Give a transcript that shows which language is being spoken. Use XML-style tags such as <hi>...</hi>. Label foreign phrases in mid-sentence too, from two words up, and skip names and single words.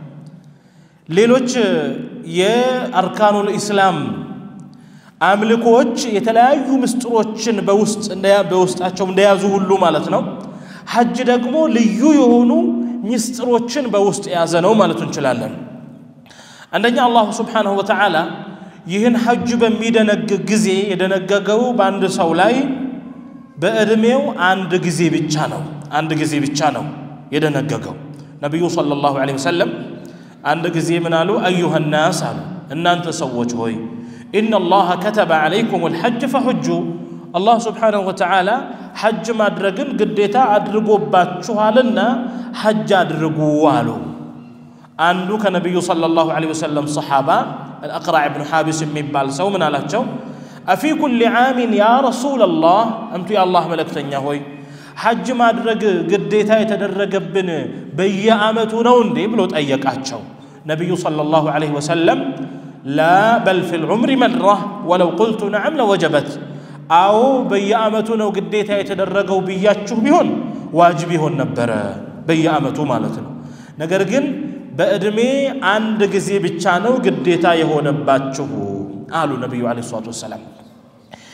<am>ሌሎች የአርካኑል ኢስላም አምልኮች የተለያዩ ምስጥሮችን በውስጣቸው እንደያዙ ሁሉ ማለት ነው ሐጅ ደግሞ ልዩ የሆኑ ምስጥሮችን በውስጥ የያዘ ነው ማለት እንችላለን አንደኛ አላህ</am> <ar>سبحانه وتعالى</ar> <am>ይህን ሐጅ በሚደነግግ ጊዜ የደነገገው በአንድ ሰው ላይ በእድሜው አንድ ጊዜ ብቻ ነው የደነገገው ነብዩ</am> <ar>صلى الله عليه وسلم</ar> <am>አንድ ጊዜ ምን አሉ</am> <ar>أيها الناس</ar> <am>አሉ እናንተ ሰዎች ሆይ</am> <ar>ان الله كتب عليكم الحج فحجوا الله سبحانه</ar> <am>وتعالى ሐጅ ማድረግን ግዴታ አድርጎባችኋልና ሐጅ አድርጉ አሉ አንዱ ከነብዩ</am> <ar>صلى الله عليه وسلم</ar> <am>ሱሐባ الأقرع بن حابس የሚባል ሰው ምን</am> <ar>አላቸው أفي كل عام يا رسول الله أنت يا الله ملكتنيا</ar> <am>ሆይ ሐጅ ማድረግ ግዴታ የተደረገብን በየአመቱ ነው እንዴ ብሎ ጠየቃቸው ነብዩ</am> <ar>صلى الله عليه وسلم لا بل في العمر مرة ولو قلت نعم لوجبت</ar> <am>አው በየአመቱ ነው ግዴታ የተደረገው ብያችሁ ቢሆን ዋጅብ ይሆን ነበር በየአመቱ ማለት ነው ነገር ግን በእድሜ አንድ ጊዜ ብቻ ነው ግዴታ የሆነባችሁ አሉ ነብዩ</am> <ar>عليه الصلاة والسلام</ar>